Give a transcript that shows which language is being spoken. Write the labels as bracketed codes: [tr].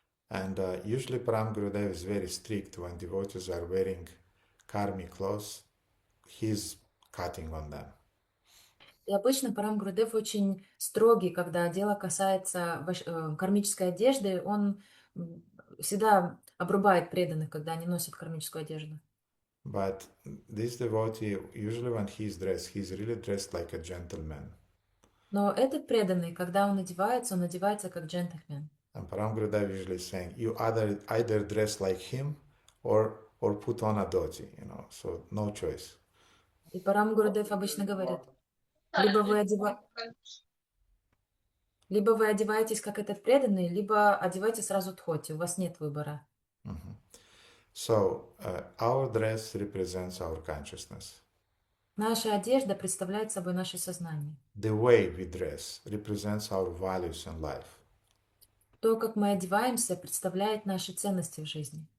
[en] And usually Param Gurudev is very strict when devotees are wearing karmic clothes. He's cutting on them. [ru] И обычно Парам Гурудев очень строгий, когда дело касается кармической одежды. Он всегда обрубает преданных, когда они носят кармическую одежду. [en] But this devotee, usually when he's really dressed like a gentleman. [ru] Но этот преданный, когда он одевается как джентльмен. [en] And Param Gurudev usually saying, you either dress like him or put on a dhoti, so no choice. [ru] И Парам Гурудев обычно говорит, либо вы одеваетесь как этот преданный, либо одевайте сразу дхоти, у вас нет выбора. Mm-hmm. [en] So our dress represents our consciousness. [ru] Наша одежда представляет собой наше сознание. [en] The way we dress represents our values in life. [ru] То, как мы одеваемся, представляет наши ценности в жизни.